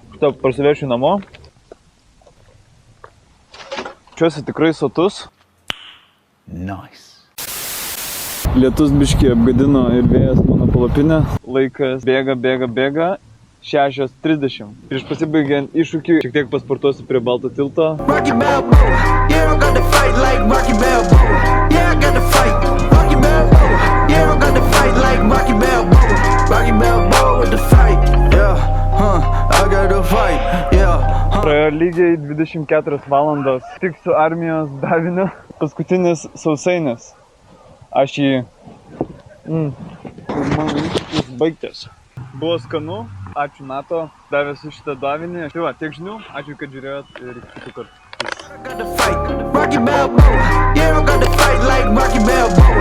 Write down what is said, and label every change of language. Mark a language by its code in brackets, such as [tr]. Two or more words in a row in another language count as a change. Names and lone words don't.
[lt] Šitą parsivešiu namo. Čiuosi tikrai sotus. Nice. Lietus biškį apgadino ir vėjas mano palapinę. Laikas bėga. 6:30. Prieš pasibaigiant iššūkį, šiek tiek pasportuosiu prie Balto tilto. [en] Rocky Balboa, yeah, I got to fight like Rocky Balboa. Yeah, I got to fight, Rocky Balboa. Yeah, I got to fight like Rocky Balboa. Rocky Balboa with the fight, yeah, I got to fight, yeah. [lt] Praėjo lygiai 24 valandos. Tik su armijos daviniu. Paskutinis sausainis. Aš jį... Man iššūkis baigtas. Buvo skanu. Ačiū NATO, davėsi šitą davinį. Tai va, tiek žinių. Ačiū, kad žiūrėjot ir kitų kartų. [en] I got to fight, Rocky Balboa. Yeah, I got to fight like Rocky Balboa.